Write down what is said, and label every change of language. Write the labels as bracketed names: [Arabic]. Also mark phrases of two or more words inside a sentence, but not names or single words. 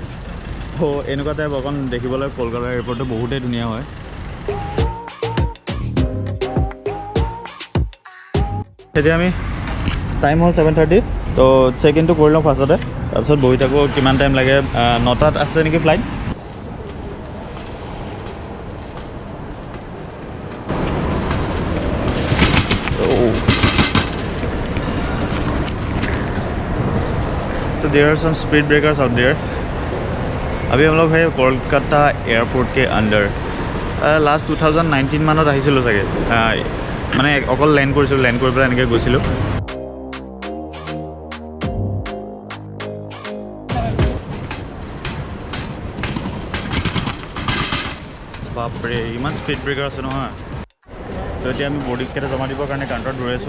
[Assamese] তো এনেকুৱা টাইপ অকণ দেখিবলৈ কলকাতা এয়াৰপোৰ্টটো বহুতেই ধুনীয়া হয়। এতিয়া আমি টাইম হ'ল 7:30। তো চেক ইনটো কৰি লওঁ ফাৰ্ষ্টতে, তাৰপিছত বহি থাকোঁ কিমান টাইম লাগে। 9টাত আছে নেকি ফ্লাইট। [English] to there are some speed breakers out there. [Hindi] अभी हम लोग है कोलकाता एयरपोर्ट के अंदर। [Assamese] लास्ट 2019 माনত আহিছিলোঁ চাগে, মানে অকল লেণ্ড কৰিছিলোঁ, লেণ্ড কৰি পেলাই এনেকৈ গৈছিলোঁ। বাপৰে ইমান স্পীড ব্ৰেকাৰ আছে নহয়। তো এতিয়া আমি বৰ্ডিংকেইটা জমা দিবৰ কাৰণে কাউণ্টাৰত ৰৈ আছোঁ।